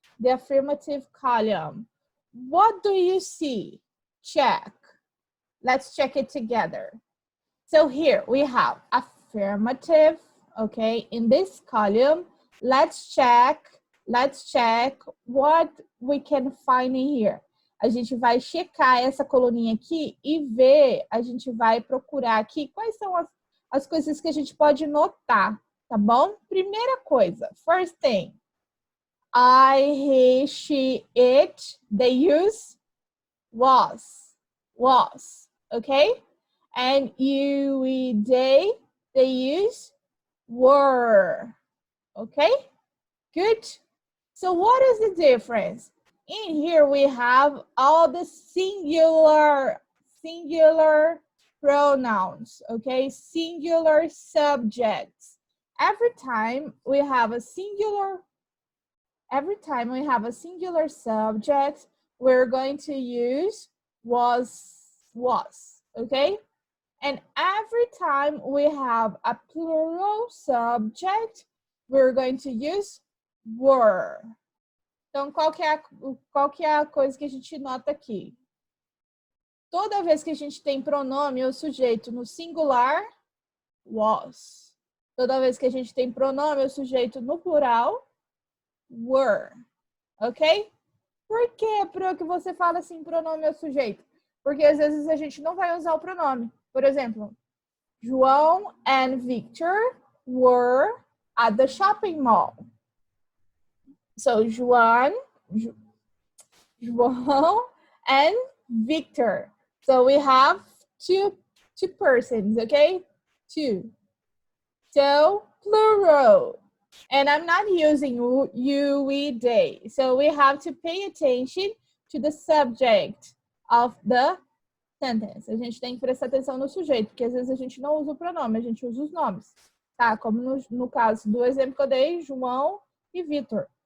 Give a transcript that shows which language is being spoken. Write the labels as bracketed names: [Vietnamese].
[English] The affirmative column. What do you see? Check. Let's check it together. So here we have affirmative, okay? In this column, let's check what we can find in here. [Portuguese] A gente vai checar essa coluninha aqui e ver, a gente vai procurar aqui quais são as coisas que a gente pode notar, tá bom? Primeira coisa, [English] first thing. I, he, she, it, they use was, okay? And you, we, they use were, okay? Good. So what is the difference? In here we have all the singular pronouns, okay? Singular subjects. Every time we have a singular subject, we're going to use was, okay? And every time we have a plural subject, we're going to use were. [Portuguese] Então, qual que é a coisa que a gente nota aqui? Toda vez que a gente tem pronome ou sujeito no singular, was. Toda vez que a gente tem pronome ou sujeito no plural, were. Ok? Por que, Pro, que você fala assim, pronome ou sujeito? Porque às vezes a gente não vai usar o pronome. Por exemplo, [English] João and Victor were at the shopping mall. So João and Victor. So we have two persons, okay? Two. So plural. And I'm not using you, we, they. So we have to pay attention to the subject of the sentence. [Portuguese] A gente tem que prestar atenção no sujeito, porque às vezes a gente não usa o pronome, a gente usa os nomes. Tá? Como no caso do exemplo que eu dei, João e Vitor.